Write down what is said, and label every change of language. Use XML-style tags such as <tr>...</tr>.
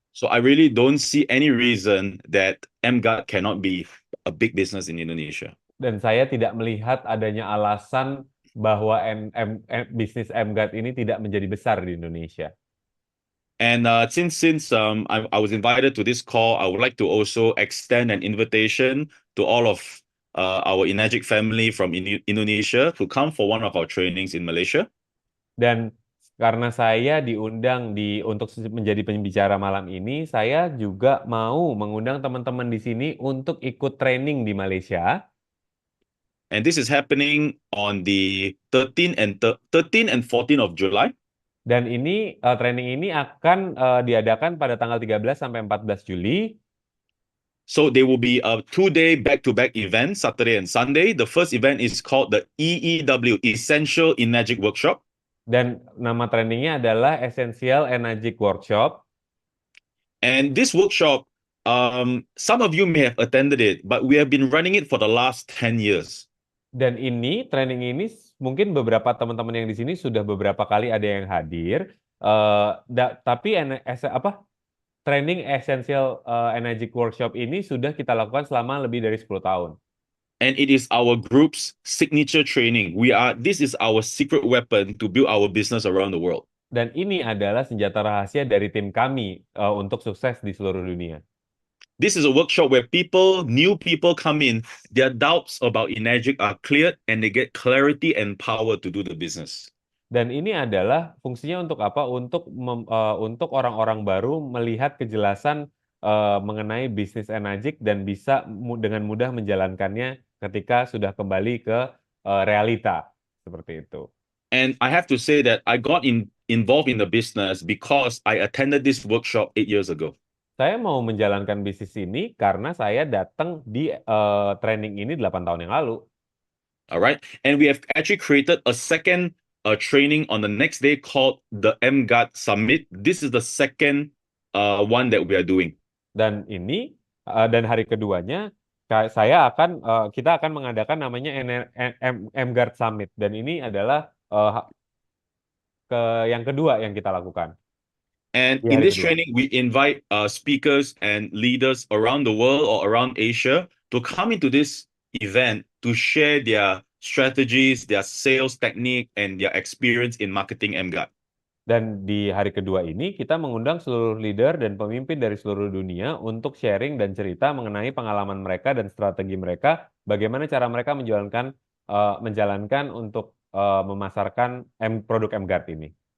<en>So I really don't see any reason that MGuard cannot be a big business in Indonesia.</en> <id>Dan saya tidak melihat adanya alasan bahwa bisnis MGuard ini tidak menjadi besar di Indonesia.</id> <en>And since I was invited to this call, I would like to also extend an invitation to all of our Enagic family from Indonesia to come for one of our trainings in Malaysia.</en> <id>Dan karena saya diundang untuk menjadi pembicara malam ini, saya juga mau mengundang teman-teman di sini untuk ikut training di Malaysia.</id> <en>And this is happening on the 13 and 14 of July.</en> <id>Dan ini training ini akan diadakan pada tanggal 13 sampai 14 Juli.</id> <en>So there will be a 2-day back-to-back event, Saturday and Sunday. The first event is called the EEW, Essential Enagic Workshop.</en> <id>Dan nama trainingnya adalah Essential Enagic Workshop.</id> <en>And this workshop, some of you may have attended it, but we have been running it for the last 10 years.</en> <id>Dan training ini mungkin beberapa teman-teman yang di sini sudah beberapa kali ada yang hadir. Tapi training Essential Enagic Workshop ini sudah kita lakukan selama lebih dari 10 tahun.</id> <en>And it is our group's signature training. This is our secret weapon to build our business around the world.</en> <id>Dan ini adalah senjata rahasia dari tim kami untuk sukses di seluruh dunia.</id> <en>This is a workshop where new people come in, their doubts about Enagic are cleared, and they get clarity and power to do the business.</en> <id>Dan ini adalah fungsinya untuk apa? Untuk orang-orang baru melihat kejelasan mengenai bisnis Enagic dan bisa dengan mudah menjalankannya ketika sudah kembali ke realita seperti itu.</id> <en>And I have to say that I got involved in the business because I attended this workshop 8 years ago.</en> <id>Saya mau menjalankan bisnis ini karena saya datang di training ini 8 tahun yang lalu.</id> <en>Alright, and we have actually created a second training on the next day called the MGuard Summit. This is the second one that we are doing.</en> <id>Dan hari keduanya kita akan mengadakan namanya MGuard Summit. Dan ini adalah yang kedua yang kita lakukan.</id> <en>And in this training, we invite speakers and leaders around the world or around Asia to come into this event to share their strategies, their sales technique, and their experience in marketing MGuard.</en> <id>Dan di hari kedua ini, kita mengundang seluruh leader dan pemimpin dari seluruh dunia untuk sharing dan cerita mengenai pengalaman mereka dan strategi mereka, bagaimana cara mereka menjalankan untuk memasarkan produk MGuard ini.</id>